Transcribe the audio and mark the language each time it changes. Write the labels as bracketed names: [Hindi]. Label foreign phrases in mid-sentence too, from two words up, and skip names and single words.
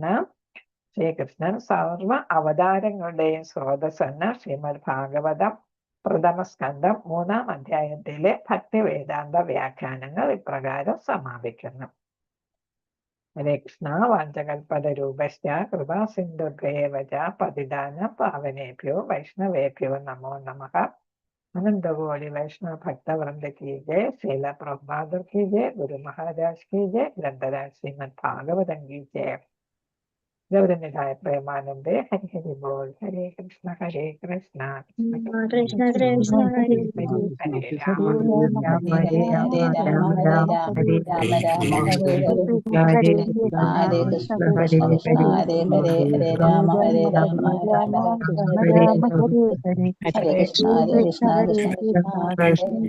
[Malayalam] ശ്രീകൃഷ്ണൻ സർവ അവതാരങ്ങളുടെയും സ്രോതസ്സെന്ന് ശ്രീമദ് ഭാഗവതം പ്രഥമ സ്കന്ധം 3-ാം അധ്യായത്തിലെ ഭക്തി വേദാന്ത വ്യാഖ്യാനങ്ങൾ ഇപ്രകാരം സമാപിക്കുന്നു. [Sanskrit] हरे कृष्ण। वाञ्चकल्पतरूपश्च कृपा सिन्धुभ्येव च पतितानां पावनेभ्यो वैष्णवेभ्यो नमो नमः. [Hindi] अनन्तकोटि वैष्णव भक्तवृन्द कि जय. श्रील प्रभुपाद कि जय। गुरु महाराज कि जय. ग्रन्थराज श्रीमद् भागवतम् कि जय. [Bangla] গৌরনিধায় প্রেমানন্দে। হরি হরি বোল. [Sanskrit] हरे कृष्ण हरे कृष्ण कृष्ण कृष्ण हरि ഹരേ ഹരി രാമ രാമ हरे राम രാമ രാമ ഹരേ രാമ രാമ ഹരേ ഹരേ ഹരേ. ഹരേ കൃഷ്ണ ഹരേ കൃഷ്ണ കൃഷ്ണ കൃഷ്ണ കൃഷ്ണ ഹരേ ഹരേ ഹരേ ഹരേ രാമ രാമ ഹരേ രാമ രാമ രാമ രാമ രാമ രാമ ഹരേ हरे हरे ഹരേ കൃഷ്ണ കൃഷ്ണ കൃഷ്ണ ഹരേ കൃഷ്ണ കൃഷ്ണ കൃഷ്ണ ഹരേ കൃഷ്ണ